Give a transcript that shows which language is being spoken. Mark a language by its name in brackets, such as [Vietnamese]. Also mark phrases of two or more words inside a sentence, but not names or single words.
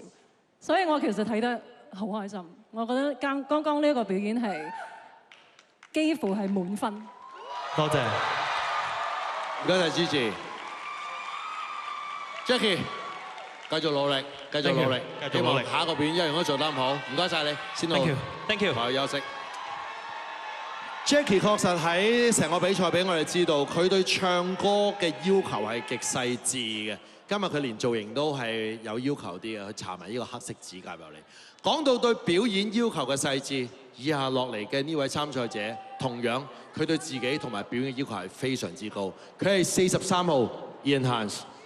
[Cantonese] 所以我其實睇得好開心。我覺得剛剛呢一個表演係幾乎係滿分。多謝。唔該曬 Gigi。Jackie， 繼續努力，繼續努力，希望下一個表演一樣都做得咁好。唔該晒你，先到。 [English] Thank you。 [Cantonese] 我休息。Jackie 確實喺成個比賽俾我哋知道，佢對唱歌嘅要求係極細緻嘅。今日佢連造型都係有要求啲嘅，佢搽埋呢個黑色指甲入嚟。講到對表演要求嘅細緻，以下落嚟嘅呢位參賽者，同樣佢對自己同埋表演嘅要求係非常之高。佢係43號 Ian Hans。